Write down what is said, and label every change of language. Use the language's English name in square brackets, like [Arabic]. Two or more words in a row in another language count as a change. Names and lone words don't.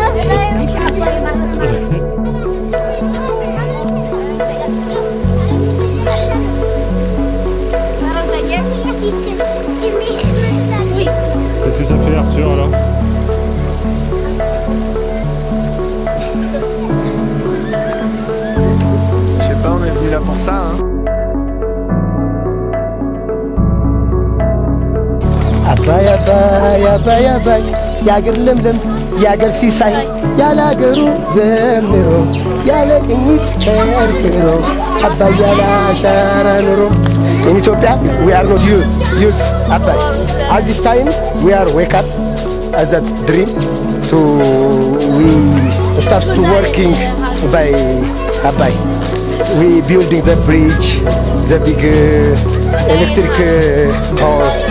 [French] Qu'est-ce que ça fait Arthur là? Je sais pas, on est venu là pour ça hein. [Amharic] አባይ አባይ አባይ አባይ ያገር ለምለም ያገር ሲሳይ ያላገሩ ዘምሮ ያለቅኝት ከርክሮ አባይ ያላሻራ ኑሮ [English] In Ethiopia we are not use Abai. At this time we are wake up as a dream to we start to working by Abai. We building the bridge, the big electric power.